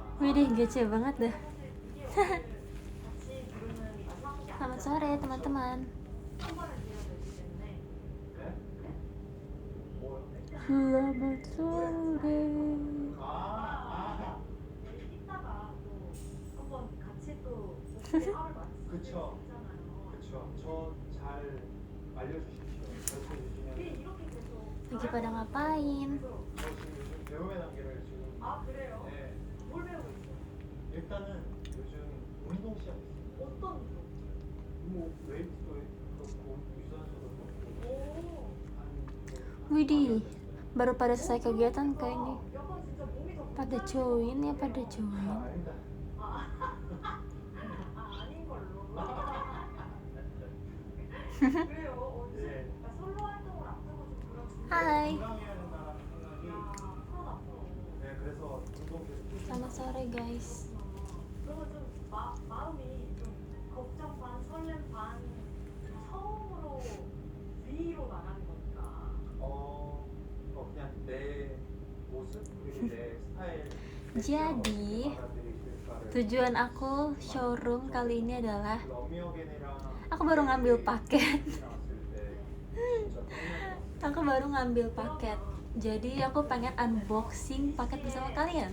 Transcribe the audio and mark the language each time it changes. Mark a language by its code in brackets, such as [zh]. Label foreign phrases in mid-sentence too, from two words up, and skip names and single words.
[id] Widih, gece banget dah. Selamat sore teman-teman. Selamat sore. [ko] 그쵸. 저 잘 알려주십시오. 가르쳐주시면. [id] Lagi pada ngapain? [ko] 저 지금 요즘 배움의 단계를 지금. 아 그래요? 네. 뭘 배우고 있어요? 일단은 요즘 운동 시작했습니다. 어떤 운동? 뭐 웨이트도 그렇고 유산소도 그렇고. 오. [id] Widih, baru pada selesai kegiatan kayaknya. [ko] 약간 진짜 몸이 더 [id] Pada join ya, pada join. [ko] 아닙니다. 아닌 걸로. 그래요? 예. 솔로 활동을 앞두고 좀 그런 준비. [id] Hai, [ko] 건강해야 된다는 생각이. 프로다 프로. 네, 그래서 운동 계속. [id] selamat sore guys. [ko] 그러면 좀 마음이 좀 걱정 반 설렘 반 처음으로 위로 나가는 거니까. 그냥 내 모습 그리고 내 스타일. [id] Jadi, tujuan aku showroom kali ini adalah aku baru ngambil paket. Aku baru ngambil paket. Jadi aku pengen unboxing paket bersama kalian.